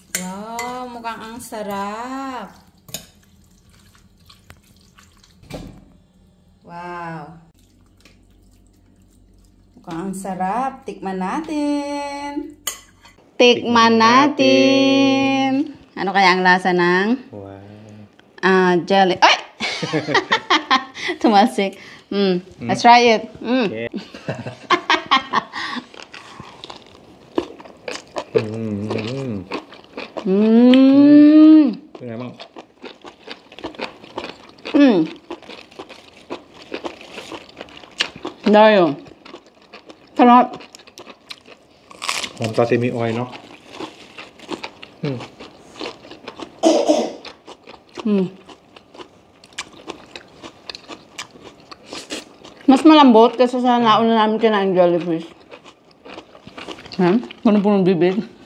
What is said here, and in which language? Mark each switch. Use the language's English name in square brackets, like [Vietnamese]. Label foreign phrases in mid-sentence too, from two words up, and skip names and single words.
[Filipino] Wow, mukhang ang sarap. Wow. Mukhang ang sarap. Tikman natin. Tikman natin. Ano kaya ang lasa ng? Wow. Jelly. Ay! Tumalsik. [English] Let's try it. [Thai] Okay.เป็นไงบ้าง ได้อยู่ชอบ หอม [English] sashimi oil [Thai] เนาะ [Filipino] Mas malambot kasi sa nauna namin kinain jellyfish. Punong-punong bibig.